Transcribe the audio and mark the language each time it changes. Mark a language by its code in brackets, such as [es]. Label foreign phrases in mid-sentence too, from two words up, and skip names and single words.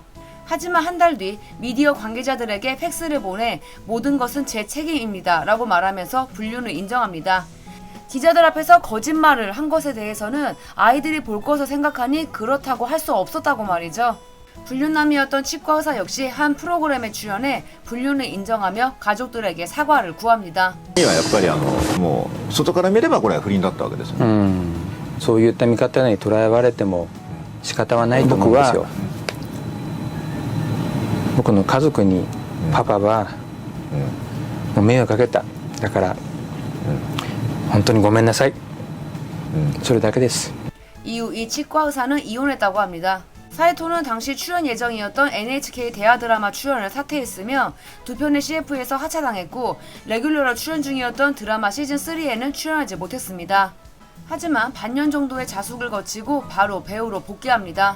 [ko] 하지만 한 달 뒤 미디어 관계자들에게 팩스를 보내 모든 것은 제 책임입니다 라고 말하면서 불륜을 인정합니다. 기자들 앞에서 거짓말을 한 것에 대해서는 아이들이 볼 것을 생각하니 그렇다고 할 수 없었다고 말이죠. 불륜남이었던 치과 의사 역시 한 프로그램에 출연해 불륜을 인정하며 가족들에게 사과를 구합니다. [ja] やっぱりもう外から見ればこれは不倫だったわけですよね。そういった見方に捉えられても仕方はないと思うんですよ。僕の家族にパパはもう迷惑かけた。だから本当にごめんなさい。それだけです。 [ko] 이후 이 치과 의사는 이혼했다고 합니다. 사이토는 당시 출연 예정이었던 NHK 대하 드라마 출연을 사퇴했으며 두 편의 CF에서 하차당했고 레귤러로 출연 중이었던 드라마 시즌3에는 출연하지 못했습니다. 하지만 반년 정도의 자숙을 거치고 바로 배우로 복귀합니다.